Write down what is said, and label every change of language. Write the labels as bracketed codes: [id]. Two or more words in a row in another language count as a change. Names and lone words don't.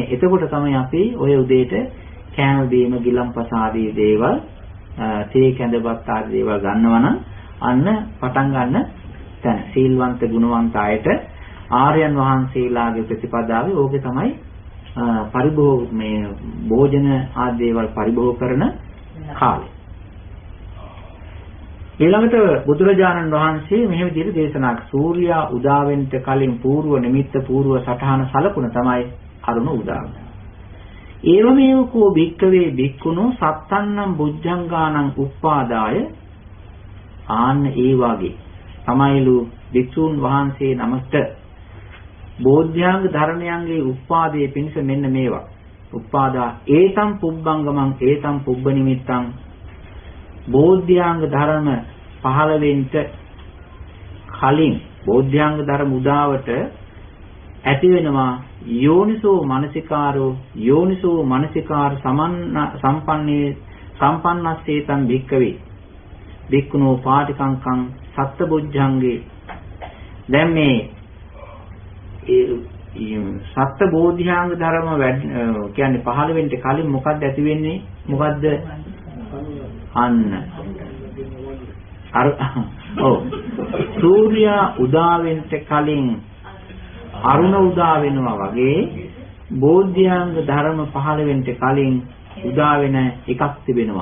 [si] එතකොට තමයි අපි ඔය උදේට කෑම බීම ගිලම්පස ආදී දේවල් තේ කැඳපත් ආදී දේවල් ගන්නවා නම් අන්න පටන් ගන්න තැන සීල්වන්ත ගුණවන්ත අයට ආර්යයන් වහන්සේලාගේ ප්‍රතිපදාවේ ඕකේ තමයි පරිභෝග මේ භෝජන ආදී දේවල් පරිභෝග කරන කාලය. ඊළඟට බුදුරජාණන් වහන්සේ මෙහෙම විදිහට දේශනා කළා. සූර්යයා උදා වෙන්න කලින් పూర్ව නිමිත්ත పూర్ව සටහන සලකුණ තමයි අරුණ උදාව. [pi] ඒවමේව කෝ භික්කවේ භික්ඛුනෝ සත්තන්නම් බුද්ධංගානං උප්පාදාය [si] ආන්න ඒ වාගේ තමයිලු භික්ෂූන් වහන්සේ නමකට බෝධ්‍යාංග ධර්මයන්ගේ උප්පාදයේ පිණිස මෙන්න මේවා. [pi] උප්පාදා ඒතම් පුබ්බංගමං ඒතම් පුබ්බ නිමිත්තං [si] බෝධ්‍යාංග ධර්ම පහළ වෙන්න කලින් බෝධ්‍යාංග ධර්ම උදාවට ඇති වෙනවා [pi] යෝනිසෝ මනසිකාරෝ යෝනිසෝ මනසිකාර සම්පන්නස්සේතම් භික්කවේ භික්ඛුනෝ පාටිකංකං සත්බොජ්ජංගේ. [si] දැන් මේ සත්‍ය බෝධිආංග ධර්ම කියන්නේ පහළ වෙන්න කලින් මොකක්ද ඇති වෙන්නේ? මොකද්ද? අන්න සූර්යයා උදා වෙන්න කලින් අරුණ උදා වෙනවා වගේ බෝධිආංග ධර්ම පහළ වෙන්න කලින් උදා වෙන එකක් තිබෙනවා.